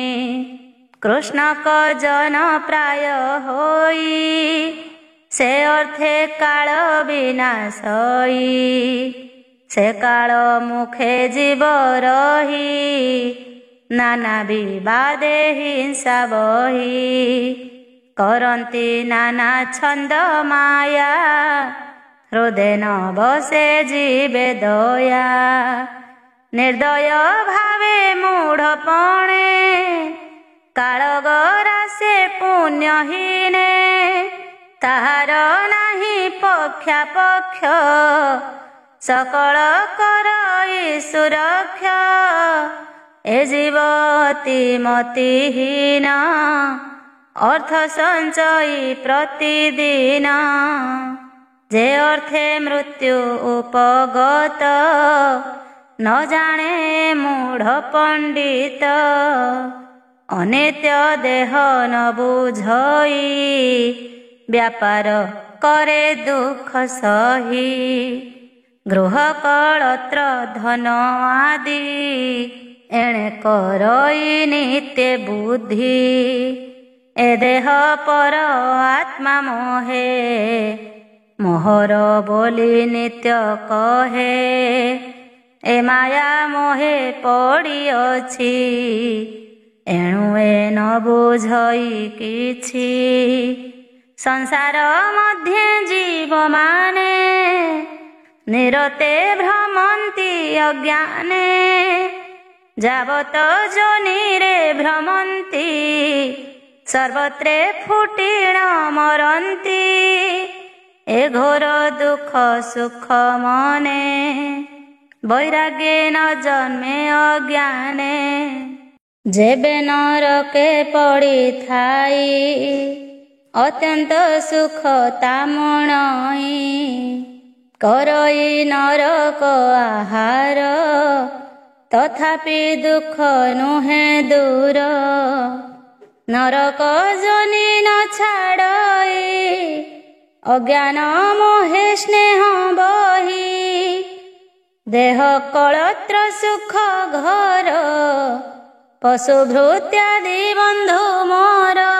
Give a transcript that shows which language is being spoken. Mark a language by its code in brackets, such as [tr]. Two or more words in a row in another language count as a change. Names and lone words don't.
[or] କୃଷ୍ଣ କ ଜନ ପ୍ରାୟ ହୋଇ ସେ ଅର୍ଥେ କାଳ ବିନାଶଇ ସେ କାଳ ମୁଖେ ଜୀବ ରହି ନାନା ବିବାଦେ ହିଂସା ବହି କରନ୍ତି ନାନା ଛନ୍ଦ ମାୟା ହୃଦୟ ନ ବସେ ଜୀବେ ଦୟା ନିର୍ଦୟ ଭାବେ ମୂଢ଼ପଣେ କାଳଗରା ସେ ପୁଣ୍ୟହୀନେ ତାହାର ନାହି ପକ୍ଷାପକ୍ଷ ସକଳ କରଇ ସୁରକ୍ଷା ଏ ଜୀବତୀ ମତିହୀନ ଅର୍ଥ ସଞ୍ଚୟୀ ପ୍ରତିଦିନ ଯେ ଅର୍ଥେ ମୃତ୍ୟୁ ଉପଗତ ନ ଜାଣେ ମୂଢ଼ ପଣ୍ଡିତ ଅନିତ୍ୟ ଦେହ ନ ବୁଝଇ ବ୍ୟାପାର କରେ ଦୁଖ ସହି ଗୃହ କଳତ୍ର ଧନ ଆଦି ଏଣେ କରଇ ନିତ୍ୟ ବୁଦ୍ଧି ଏ ଦେହ ପର ଆତ୍ମା ମୋହେ ମୋହର ବୋଲି ନିତ୍ୟ କହେ ଏ ମାୟା ମୋହେ ପଡ଼ି ଅଛି ଏଣୁ ଏ ନ ବୁଝଇ କିଛି ସଂସାର ମଧ୍ୟେ ଜୀବ ମାନେ ନିରତେ ଭ୍ରମନ୍ତି ଅଜ୍ଞାନେ ଯାବତ ଯୋନିରେ ଭ୍ରମନ୍ତି ସର୍ବତ୍ରେ ଫୁଟିଣ ମରନ୍ତି ଏ ଘୋର ଦୁଖ ସୁଖ ମନେ ବୈରାଗ୍ୟେ ନ ଜନ୍ମେ ଅଜ୍ଞାନେ ଯେବେ ନରକେ ପଡ଼ି ଥାଇ ଅତ୍ୟନ୍ତ ସୁଖ ତାମଣଇ କରଇ ନରକ ଆହାର ତଥାପି ଦୁଖ ନୁହେ ଦୂର ନରକ ଜନି ନ ଛାଡ଼ଇ ଅଜ୍ଞାନ ମୋହେ ସ୍ନେହ ବହି ଦେହ କଳତ୍ର ସୁଖ ଘର ପଶୁ ଭୃତ୍ୟାଦି ବନ୍ଧୁ ମୋର